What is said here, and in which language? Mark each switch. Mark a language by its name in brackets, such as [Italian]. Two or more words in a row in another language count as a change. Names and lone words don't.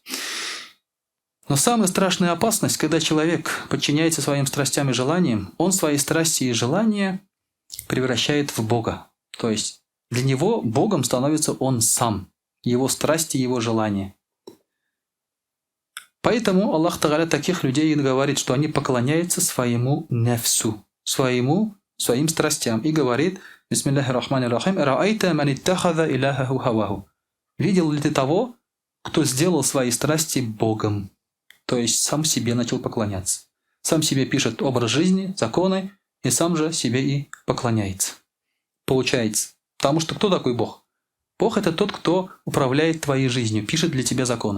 [Russian] Но самая страшная опасность, когда человек подчиняется своим страстям и желаниям, он свои страсти и желания превращает в Бога. То есть для него Богом становится он сам, его страсти, его желания. Поэтому Аллах Та'аля таких людей говорит, что они поклоняются своему нефсу, своим страстям. И говорит, [Arabic] بسم الله الرحمن الرحيم، «أرأيت من اتخذ إلهه هواه». [Russian] Видел ли ты того, кто сделал свои страсти Богом? То есть сам себе начал поклоняться. Сам себе пишет образ жизни, законы, и сам же себе и поклоняется. Получается. Потому что кто такой Бог? Бог – это тот, кто управляет твоей жизнью, пишет для тебя законы.